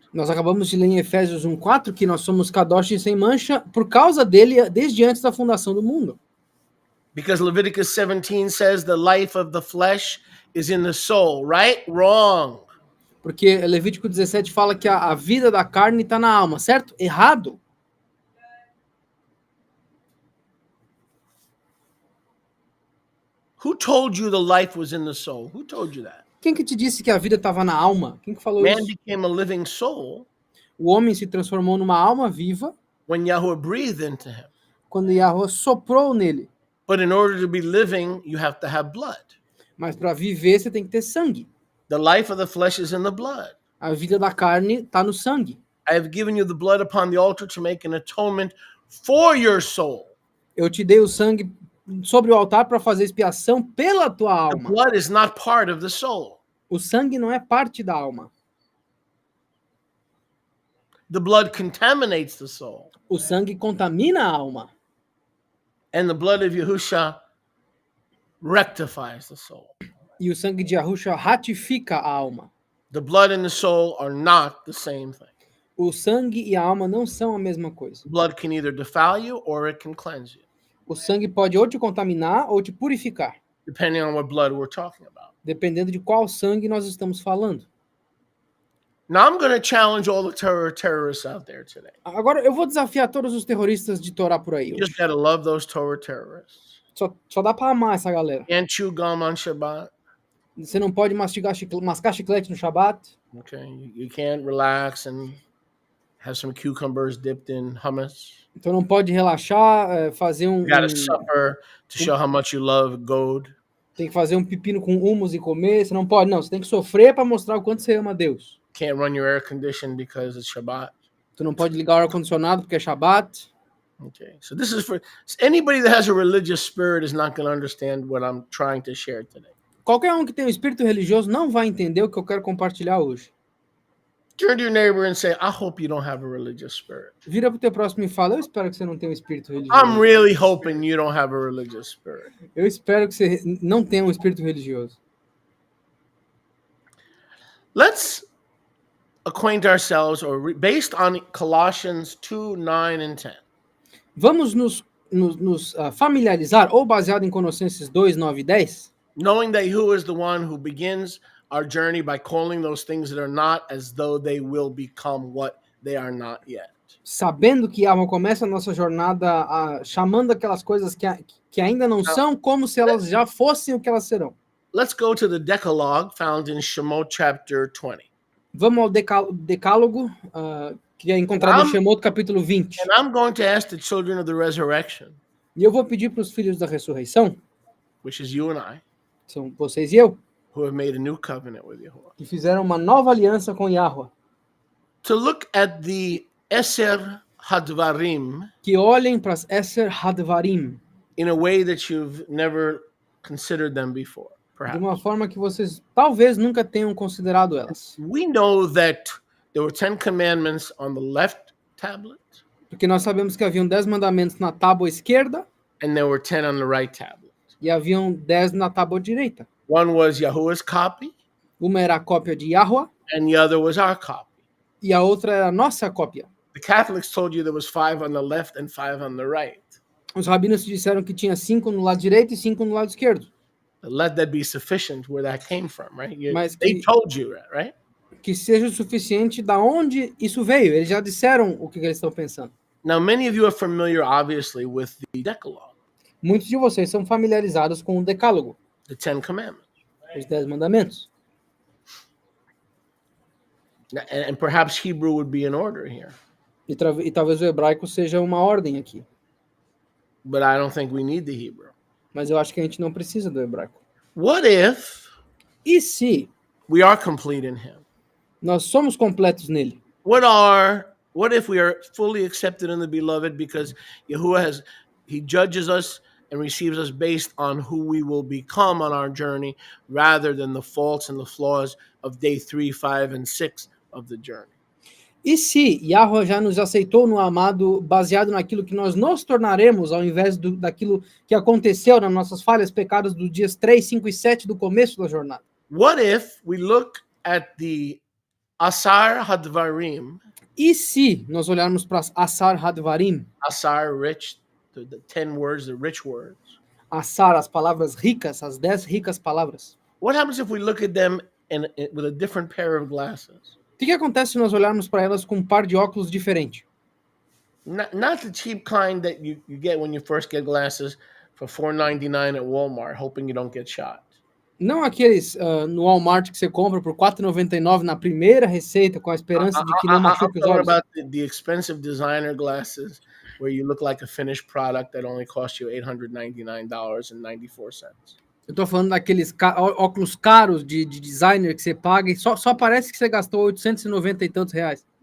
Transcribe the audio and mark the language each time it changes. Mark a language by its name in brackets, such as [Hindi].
[Portuguese] Nós acabamos de ler em Efésios 1:4 que nós somos kadosh e sem mancha por causa dele desde antes da fundação do mundo. [English] Because Leviticus 17 says the life of the flesh is in the soul, right? Wrong. [Portuguese] Porque Levítico 17 fala que a vida da carne está na alma, certo? Errado. [English] Who told you the life was in the soul? Who told you that? [Portuguese] Quem que te disse que a vida estava na alma? Quem que falou [English] Man [Portuguese] isso? [English] became a living soul [Portuguese] O homem se transformou numa alma viva [English] when Yahweh breathed into him. [Portuguese] quando Yahweh soprou nele. [English] But in order to be living, you have to have blood. [Portuguese] Mas para viver você tem que ter sangue. [English] The life of the flesh is in the blood. [Portuguese] A vida da carne está no sangue. [English] I have given you the blood upon the altar to make an atonement for your soul. [Portuguese] Eu te dei o sangue sobre o altar para fazer expiação pela tua [English] The [Portuguese] alma. [English] blood is not part of the soul. [Portuguese] O sangue não é parte da alma. [English] The blood contaminates the soul. [Portuguese] O sangue contamina a alma. [English] And the blood of Yahusha rectifies the soul. [Portuguese] E o sangue de Yahusha ratifica a alma. [English] The blood and the soul are not the same thing. [Portuguese] O sangue e a alma não são a mesma coisa. [English] Blood can either defile you or it can cleanse you, [Portuguese] O sangue pode ou te contaminar ou te purificar, [English] depending on what blood we're talking about. [Portuguese] dependendo de qual sangue nós estamos falando. [English] Now I'm going to challenge all the terrorists out there today. [Portuguese] Agora, eu vou desafiar todos os terroristas de Torá por aí. [English] You just got to love those Torah terrorists. [Portuguese] Só dá para amar essa galera. [English] Can't chew gum on Shabbat. [Portuguese] Você não pode mascar chiclete no Shabat. [English] Okay, you can't relax and have some cucumbers dipped in hummus. [Portuguese] Então não pode relaxar, fazer [English] You got to suffer to show how much you love gold. [Portuguese] tem que fazer um pepino com hummus e comer. Você não pode, não. Você tem que sofrer para mostrar o quanto você ama Deus. [English] Can't run your air condition because it's Shabbat. [Portuguese] Tu não pode ligar o ar-condicionado porque é Shabat. [English] Okay, so this is for anybody that has a religious spirit is not going to understand what I'm trying to share today. [Portuguese] Qualquer um que tem um espírito religioso não vai entender o que eu quero compartilhar hoje. [English] Turn to your neighbor and say, I hope you don't have a religious spirit. [Portuguese] Vira pro teu próximo e fala, eu espero que você não tenha um espírito [English] I'm [Portuguese] religioso. [English] really hoping you don't have a religious spirit. [Portuguese] Eu espero que você não tenha um espírito religioso. [English] Let's acquaint ourselves, based on Colossians 2, 9, and 10. [Portuguese] Vamos nos familiarizar, ou baseado em Colossenses 2, 9 e 10, [English] Knowing that who is the one who begins our journey by calling those things that are not as though they will become what they are not yet. [Portuguese] sabendo que Yahweh começa a nossa jornada chamando aquelas coisas que ainda não são como se elas já fossem o que elas serão. [English] Let's go to the Decalogue found in Shemot chapter 20. [Portuguese] Vamos ao decálogo, que é encontrado em Shemot capítulo 20. [English] And I'm going to ask the children of the resurrection, [Portuguese] E eu vou pedir para os filhos da ressurreição, [English] which is you and I, [Portuguese] são vocês e eu, [English] who have made a new covenant with Yahuwah, [Portuguese] que fizeram uma nova aliança com Yahweh, [English] to look at the Eser Hadvarim [Portuguese] que olhem para as Eser Hadvarim [English] in a way that you've never considered them before, [Portuguese] de [English] perhaps. [Portuguese] uma forma que vocês talvez nunca tenham considerado elas. [English] We know that there were 10 commandments on the left tablet, [Portuguese] Porque nós sabemos que haviam 10 mandamentos na tábua esquerda [English] and there were 10 on the right tablet. [Portuguese] e haviam 10 na tábua direita. [English] One was Yahuwah's copy, [Portuguese] Uma era a cópia de Yahweh [English] and the other was our copy. [Portuguese] e a outra era a nossa cópia. [English] The Catholics told you there was 5 on the left and 5 on the right. [Portuguese] Os rabinos disseram que tinha 5 no lado direito e 5 no lado esquerdo. [English] Let that be sufficient where that came from, right? [Portuguese] Mas [English] They [Portuguese] que- [English] told you that, right? [Portuguese] Que seja o suficiente da onde isso veio. Eles já disseram o que eles estão pensando. [English] Now, many of you are familiar, obviously, with the Decalogue, [Portuguese] Muitos de vocês são familiarizados com o decálogo, [English] the 10 commandments. [Portuguese] os 10 mandamentos. [English] And perhaps Hebrew would be in order here, [Portuguese] E talvez o hebraico seja uma ordem aqui. [English] but I don't think we need the Hebrew. [Portuguese] Mas eu acho que a gente não precisa do hebraico. [English] What if [Portuguese] E se [English] we are complete in Him? [Portuguese] nós somos completos nele? [English] What What if we are fully accepted in the beloved because Yahuwah he judges us and receives us based on who we will become on our journey rather than the faults and the flaws of day 3, 5, and 6 of the journey? [Portuguese] E se Yahweh já nos aceitou no amado baseado naquilo que nós nos tornaremos ao invés daquilo que aconteceu nas nossas falhas, pecados dos dias 3, 5 e 7 do começo da jornada? [English] What if we look at the Asar Hadvarim? [Portuguese] E se nós olharmos para Asar Hadvarim, [English] Asar, rich, the 10 words, the rich words. [Portuguese] Asar, as palavras ricas, as 10 ricas palavras. [English] What happens if we look at them with a different pair of glasses? [Portuguese] O que acontece se nós olharmos para elas com um par de óculos diferente? [English] Not the cheap kind that you get when you first get glasses for $4.99 at Walmart, hoping you don't get shot. [Portuguese] Não aqueles no Walmart que você compra por R$4,99 na primeira receita com a esperança de que não machuque os [English] I'm [Portuguese] olhos. [English] talking about the expensive designer glasses where you look like a finished product that only cost you $899.94. [Portuguese] Eu tô falando daqueles óculos caros de designer que você paga e só parece que você gastou 890 e tantos reais.